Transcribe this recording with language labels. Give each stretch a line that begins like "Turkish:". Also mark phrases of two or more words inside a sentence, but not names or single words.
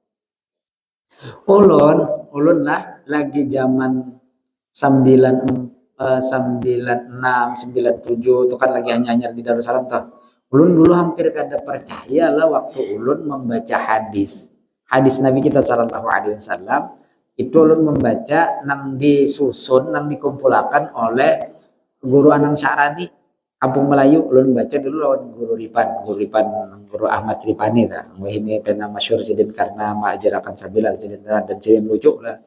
Banjar: Ulun lah lagi zaman 96, 97 itu kan lagi hanya di Darussalam tuh. Ulun dulu hampir kada percaya lah waktu ulun membaca hadis. Hadis Nabi kita
Arabic: صلى الله عليه وسلم
Banjar: itu ulun membaca nang disusun, nang dikumpulkan oleh guru Anang Syarani Kampung Melayu. Ulun baca dulu lawan guru Ahmad Ripani dah. Ini pernah masyhur sidin karena ma'ajarakan sabilan sidin dan sidin lucu lah.